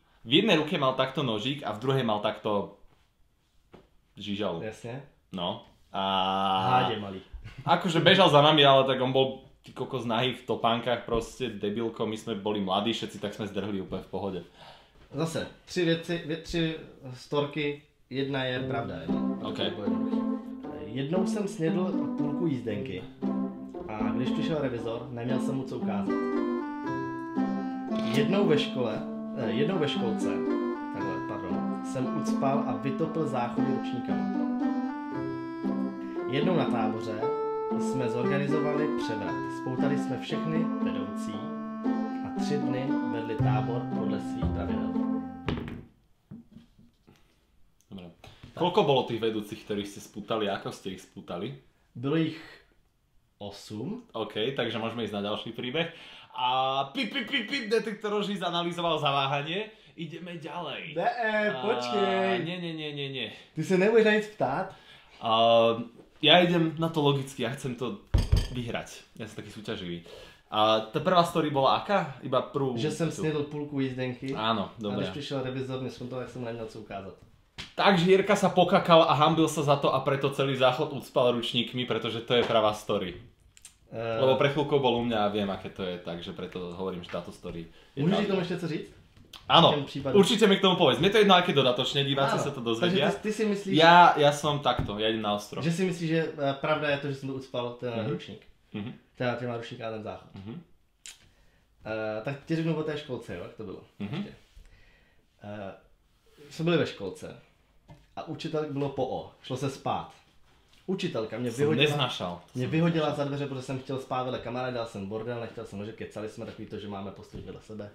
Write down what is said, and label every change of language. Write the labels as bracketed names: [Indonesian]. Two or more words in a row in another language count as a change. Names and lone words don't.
[Slovak] V jednej ruke mal takto nožík a v druhej mal takto žižalu. Jasne. No. Háde malý. Akože bežal za nami, ale tak on bol ty kokos nahý v topánkach, proste debilko, my sme boli mladí všetci, tak sme zdrhli úplne v pohode. Zase, 3 storky, jedna je pravda. OK. [Czech] Jednou jsem snědl půlku jízdenky a když přišel revizor, neměl jsem mu co ukázat. Jednou ve školce, jsem ucpal a vytopil záchody ručníkama. Jednou na táboře jsme zorganizovali převrat. Spoutali jsme všechny vedoucí a 3 dny vedli tábor podle svých pravidel. [Slovak] Dobre. Koľko bolo tých vedúcich, ktorých ste spútali a ako ste ich spútali? [Czech] Bylo jich 8. [Slovak] OK, takže môžeme ísť na ďalší príbeh. A detektor lží zanalýzoval zaváhanie. Ideme ďalej. [Czech] Počkej. [Slovak] Nie. [Czech] Ty se nebudeš na nic ptát? [Slovak] Ja idem na to logicky, ja chcem to vyhrať. Ja som taký súťaživý. A tá prvá story bola aká? Iba prvú... [Czech] Že jsem snědl půlku jízdenky. [Slovak] Áno, dobre. [Czech] A když přišel revizor, mě skontroloval, tak jsem neměl co ukázat. [Slovak] Takže Jirka sa pokakal a hanbil sa za to a preto celý záchod ucpal ručníkmi, pretože to je pravá story. Lebo pre chvíľkou bol u mňa a viem, aké to je, takže preto hovorím, že táto story je Môžeš tomu ešte [Czech] co říct? [Slovak] Áno, určite mi k tomu povedz. Mne to jedno, aké dodatočne diváci sa to dozvedia. Takže ty si myslíš... Ja som takto, ja idem na ostro. Že si myslíš, že pravda je to, že som to ucpal ten ručník. Ten ručník a ten záchod. [Czech] Tak ti řeknu o té školce, jo, jak to bylo. Jsme byli ve školce a učitel bylo po O, šlo se spát. Učitelka mě vyhodila za dveře, protože jsem chtěl spát vedle kamaráda, dal jsem bordel, nechtěl jsem ležet, kecali jsme takový to, že máme postoj vedle sebe.